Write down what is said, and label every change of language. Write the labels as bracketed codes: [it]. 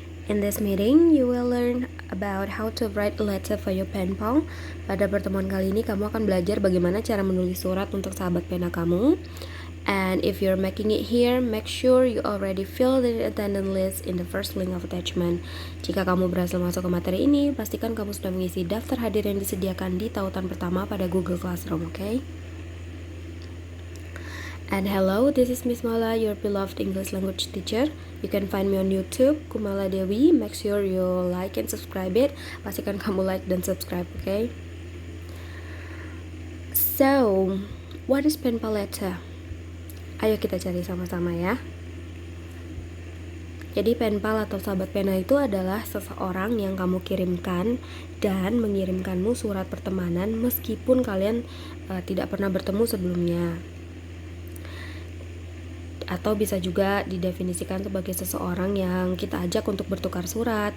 [en] In this meeting, you will learn about how to write a letter for your pen pal. [id] Pada pertemuan kali ini, kamu akan belajar bagaimana cara menulis surat untuk sahabat pena kamu. [en] And if you're making it here, make sure you already fill the attendance list in the first link of attachment. [id] Jika kamu berhasil masuk ke materi ini, pastikan kamu sudah mengisi daftar hadir yang disediakan di tautan pertama pada Google Classroom, okay? [en] And hello, this is Miss Mala, your beloved English language teacher. You can find me on YouTube, Kumala Dewi. Make sure you like and subscribe it. [id] Pastikan kamu like dan subscribe, okay? [en] So, what is pen pal letter? [id] Ayo kita cari sama-sama ya. Jadi pen pal atau sahabat pena itu adalah seseorang yang kamu kirimkan dan mengirimkanmu surat pertemanan meskipun kalian tidak pernah bertemu sebelumnya. Atau bisa juga didefinisikan sebagai seseorang yang kita ajak untuk bertukar surat.